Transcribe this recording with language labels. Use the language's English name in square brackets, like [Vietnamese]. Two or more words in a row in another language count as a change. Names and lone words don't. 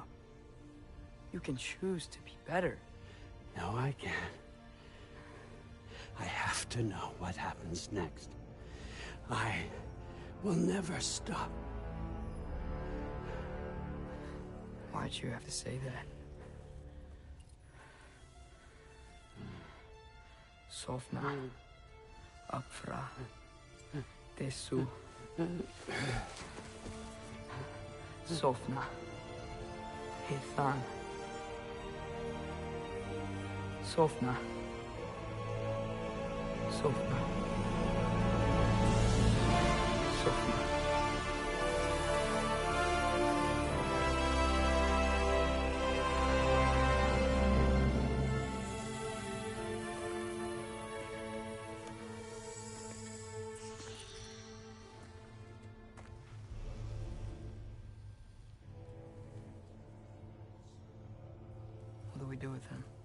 [English] You can choose to be better. No, I can't. I have to know what happens next. I will never stop. Why'd you have to say that? [Icelandic] Sofna. Apfra. Tesu. Sofna. Ethan. Sofna. Sofna. Sofna. [English] What do we do with him?